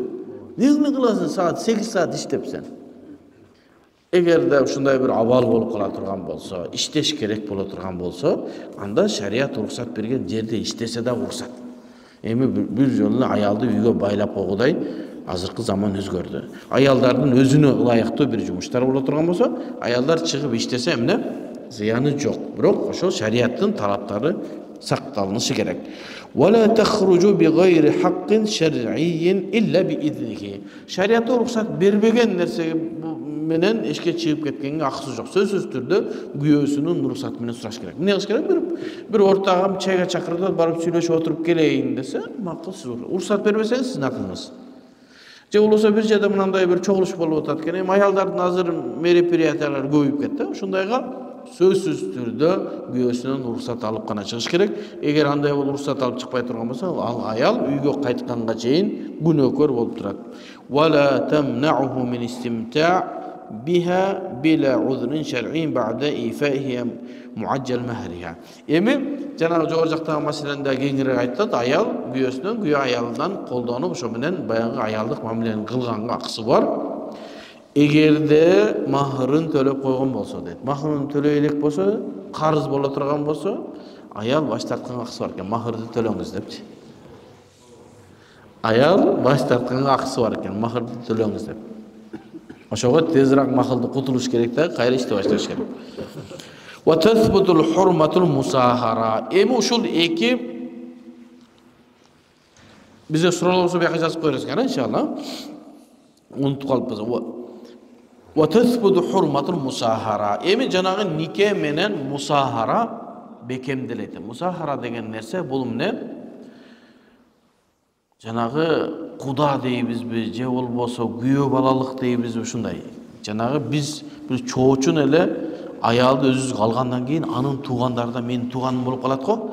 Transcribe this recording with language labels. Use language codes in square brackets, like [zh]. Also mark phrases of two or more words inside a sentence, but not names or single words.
[ky] Эмне кыласың саат 8 саат иштепсен? Эгерде ушундай бир абал болуп кала турган болсо, иштеш керек боло турган болсо, анда шарият уруксат берген жерде иштесе да уруксат. Эми бир жолу аялды үйгө байлап койгудай азыркы заман өзгөрдү. Аялдардын өзүнө ылайыктуу бир жумуштар боло турган болсо, аялдар чыгып иштесе эмне? Зыяны жок. Бирок ошол шариаттын талаптары сакталышы керек. [ar] ولا تخرجوا بغير حق شرعي إلا بإذنه. [ky] Шариятта уруксат бербеген нерсе менен эшке чыгып кеткенге акысы жок. Сөзсүз түрдө күйөөсүнүн уруксаты менен сураш керек. Эмне кылыш керек? Бир ортага чайга чакырып барып сүйлөшүп отуруп келейин десе, макул сиз уруксат бербесеңиз сиздин акылыңыз. Же болбосо бир жерде мындай бир чогулуш болуп атат экен. Аялдардын азыр мероприятиялары көбөйүп кетти. Ошондайга сөзсүз түрдө күйөөсүнөн уруксат алып гана чыгыш керек. Эгер андай болуп уруксат алып чыкпай турган болсо, ал аял үйгө кайтканга чейин күнөөкөр болуп турат. [ar] ولا تمنعه من استمتاع بها بلا عذر شرعي بعد إيفائها معجل مهرها. [ky] Эми жанагы жогору жактагы маселени кеңирээк айтат. Аял күйөөсүнөн, күйөө аялынан колдонуп, ошо менен баягы аялдык мамилени кылганга акысы бар. Эгерде махырын төлөп койгон болсо дейт. Махырын төлөй элек болсо, карыз боло турган болсо, аял баш тартканга акысы бар экен. Махырды төлөңүз депчи. Аял баш тартканга акысы бар экен. Махырды төлөңүз деп. Ошого тезирээк махылды кутулуш керек да, кайра ишти башташ керек. [ar] وتثبت الحرمة المصاهرة. [ky] Эми ушул эки бизге суроолор болсо бияка жазып коерсуз экен, иншалла. Унутуп калыппыз. [ar] وتثبت حرمة المصاهرة. [ky] Эми жанагы нике менен мусахара бекемделет. Мусахара деген нерсе бул эмне? Жанагы куда дейбизби, же болбосо күйөө балалык дейбизби, ушундай. Жанагы биз бир чоочун эле аялды өзүбүз калгандан кийин анын туугандары да менин тууганым болуп калат го.